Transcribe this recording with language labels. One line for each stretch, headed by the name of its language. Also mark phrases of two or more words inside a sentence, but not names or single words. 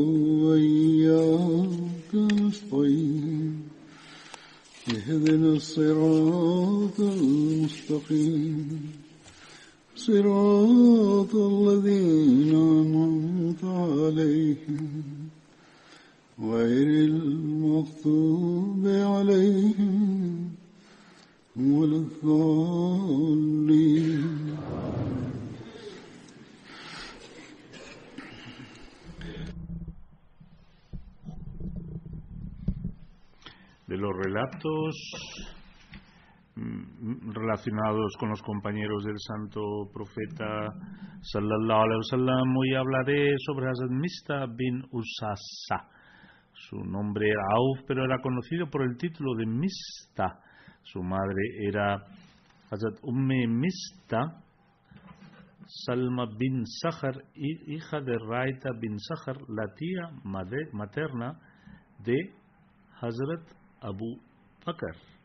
Arabic: وإياك نستعين اهدنا الصراط المستقيم صراط الذين أنعمت عليهم غير المغضوب عليهم ولا الضالين.
Spanish: De los relatos relacionados con los compañeros del santo profeta
Arabic: صلى الله عليه وسلم,
Spanish: hoy hablaré sobre Hazrat Mista bin Usasa. Su nombre era Auf, pero era conocido por el título de Mista. Su madre era Hazrat Mista Salma bin Sahar, hija de Raita bin Sahar, la tía materna de Hazrat Abu Bakr.